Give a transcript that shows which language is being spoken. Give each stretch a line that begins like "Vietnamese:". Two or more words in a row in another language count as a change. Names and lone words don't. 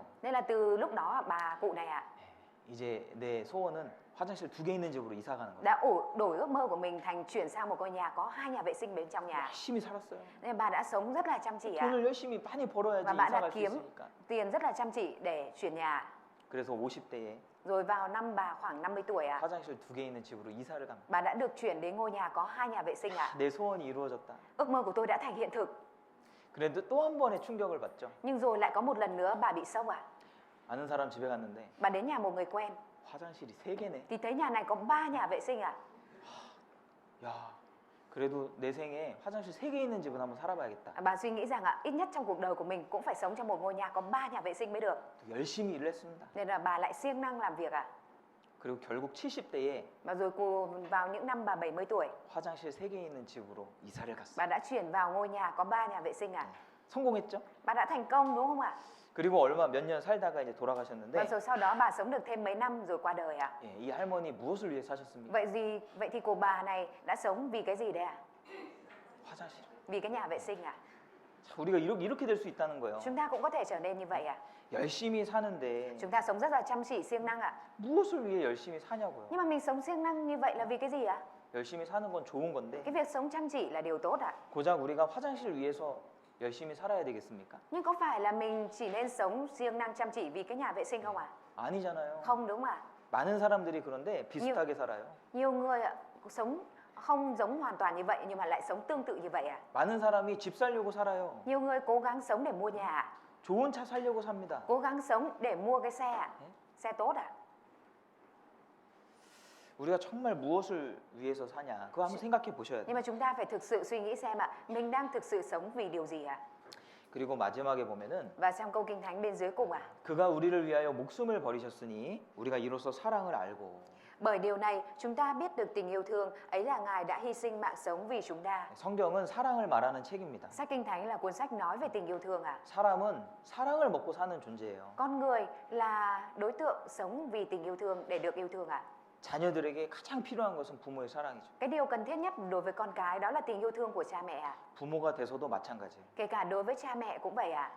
Vietnamese: Nên là từ lúc đó bà cụ này ạ
Korean: 이제 내 소원은 화장실 두 개 있는 집으로 이사 가는 거야.
Vietnamese: đã đổi ước mơ của mình thành chuyển sang một ngôi nhà có 2 nhà vệ sinh bên trong nhà.
Korean: 열심히 살았어요.
Vietnamese: Nên bà đã sống rất là chăm chỉ ạ.
Korean: 돈을 열심히 많이 벌어야지
Vietnamese: Và bạn
Korean: 이사
Vietnamese: đã
Korean: 갈 수
Vietnamese: kiếm
Korean: 있으니까.
Vietnamese: tiền rất là chăm chỉ để chuyển nhà.
Korean: 그래서 50대에
Vietnamese: Rồi vào năm bà khoảng 50 tuổi ạ,
Korean: 화장실 두 개 있는 집으로 이사를 갑니다.
Vietnamese: bà đã được chuyển đến ngôi nhà có 2 nhà vệ sinh ạ.
Korean: 내 소원이 이루어졌다.
Vietnamese: Ước mơ của tôi đã thành hiện thực.
Korean: 그런데 또 한 번의 충격을 받죠.
Vietnamese: Nhưng rồi lại có một lần nữa bà bị sốc ạ.
Korean: 아는 사람 집에 갔는데
Vietnamese: Bà đến nhà một người quen.
Korean: 화장실이 3개네.
Vietnamese: Thì thấy nhà này có 3 nhà vệ sinh à?
Korean: 야, 그래도 내 생에 화장실 3개 있는 집은 한번 살아봐야겠다.
Vietnamese: Bà suy nghĩ rằng ít nhất trong cuộc đời của mình cũng phải sống trong một ngôi nhà có 3 nhà vệ sinh mới được.
Korean: 또 열심히 일을 했습니다.
Vietnamese: Nên là bà lại siêng năng làm việc à?
Korean: 그리고 결국 70대에
Vietnamese: Và rồi cô vào những năm bà 70 tuổi,
Korean: 화장실 3개 있는 집으로 이사를 갔어요.
Vietnamese: bà đã chuyển vào ngôi nhà có 3 nhà vệ sinh à?
Korean: 성공했죠?
Vietnamese: Bà đã thành công đúng không ạ?
Korean: 그리고 얼마 몇 년 살다가 이제
Vietnamese: Và
Korean: 돌아가셨는데
Vietnamese: rồi sau đó bà sống được thêm mấy năm rồi qua đời à?
Korean: 예, 이 할머니 무엇을 위해 사셨습니까?
Vietnamese: Vậy thì cô bà này đã sống vì cái gì đấy à?
Korean: 화장실.
Vietnamese: Vì cái nhà vệ sinh à?
Korean: 자, 우리가 이렇게 될 수 있다는 거예요.
Vietnamese: Chúng ta cũng có thể trở nên như vậy à?
Korean: 열심히 사는데
Vietnamese: Chúng ta sống rất là chăm chỉ siêng năng ạ.
Korean: 무엇을 위해 열심히 사냐고요.
Vietnamese: Nhưng mà mình sống siêng năng như vậy là vì cái gì ạ?
Korean: 열심히 사는 건 좋은 건데
Vietnamese: Cái việc sống chăm chỉ là điều tốt ạ.
Korean: 고작 우리가 화장실 위해서 열심히 살아야 되겠습니까?
Vietnamese: Nhưng có phải là mình chỉ nên sống siêng năng chăm chỉ vì cái nhà vệ sinh không ạ?
Korean: 아니잖아요.
Vietnamese: Không đúng ạ.
Korean: 많은 사람들이 그런데 비슷하게 살아요.
Vietnamese: Nhiều người ạ, sống không giống hoàn toàn như vậy nhưng mà lại sống tương tự như vậy ạ.
Korean: 많은 사람이 집 살려고 살아요.
Vietnamese: Nhiều người cố gắng sống để mua nhà ạ.
Korean: 좋은 차 살려고 삽니다.
Vietnamese: Cố gắng sống để mua cái xe ạ.
Korean: 네?
Vietnamese: Xe tốt ạ.
Korean: 우리가 정말 무엇을 위해서 사냐 그거 한번 생각해 보셔야
Vietnamese: Nhưng
Korean: 돼요.
Vietnamese: mà chúng ta phải thực sự suy nghĩ xem ạ, mình đang thực sự sống vì điều gì ạ?
Korean: 그리고 마지막에 보면은
Vietnamese: Và trong câu Kinh Thánh bên dưới cùng ạ.
Korean: 그가 우리를 위하여 목숨을 버리셨으니 우리가 이로써 사랑을 알고.
Vietnamese: Bởi điều này chúng ta biết được tình yêu thương, ấy là Ngài đã hy sinh mạng sống vì chúng ta.
Korean: 성경은 사랑을 말하는 책입니다.
Vietnamese: Sách Kinh Thánh là cuốn sách nói về tình yêu thương ạ.
Korean: 사람은 사랑을 먹고 사는 존재예요.
Vietnamese: Con người là đối tượng sống vì tình yêu thương để được yêu thương ạ.
Korean: 자녀들에게 가장 필요한 것은 부모의 사랑이죠.
Vietnamese: Cái điều cần thiết nhất đối với con cái đó là tình yêu thương của cha mẹ ạ.
Korean: 부모가 돼서도 마찬가지예요.
Vietnamese: Kể cả đối với cha mẹ cũng vậy ạ.